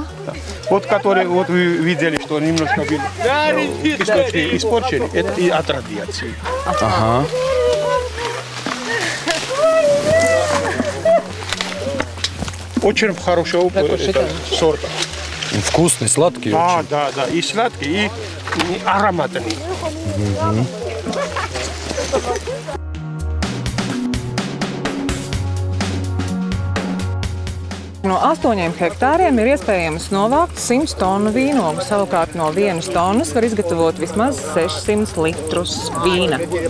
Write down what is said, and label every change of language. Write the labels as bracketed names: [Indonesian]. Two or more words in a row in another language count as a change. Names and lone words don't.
[Russian] Вот который вот вы видели, что немножко был кисточки испорчены, это и от радиации. Ага. Очень хорошего сорта. Вкусный, сладкий очень. Да, и сладкий, и ароматный. [Latvian] No 8 hektāriem ir iespējams novākt 100 tonu vīnogu. Savukārt no 1 tonnas var izgatavot vismaz 600 litrus vīna.